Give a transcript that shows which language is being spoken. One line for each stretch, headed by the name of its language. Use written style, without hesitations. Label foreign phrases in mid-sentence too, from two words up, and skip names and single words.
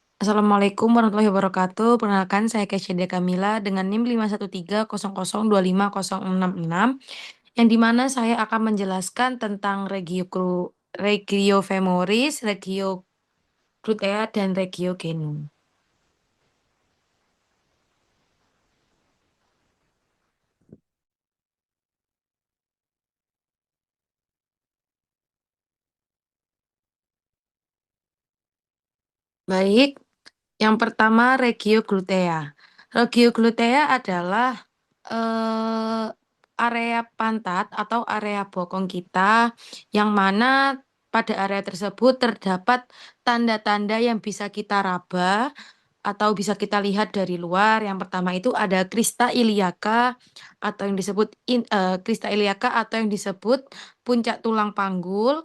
Arabic: السلام عليكم ورحمة الله وبركاته.
Indonesian: Perkenalkan saya Kesha Kamila dengan NIM 513000666 yang dimana saya akan menjelaskan tentang
Latin: regio femoris, regio glutea
Indonesian: dan
Latin: regio genum.
Indonesian: Baik, yang pertama
Latin: regio glutea. Regio glutea
Indonesian: adalah eh, area pantat atau area bokong kita yang mana pada area tersebut terdapat tanda-tanda yang bisa kita raba atau bisa kita lihat dari luar. Yang pertama itu ada
Latin: crista iliaca
Indonesian: atau yang disebut
Latin: crista iliaca
Indonesian: atau yang disebut puncak tulang panggul.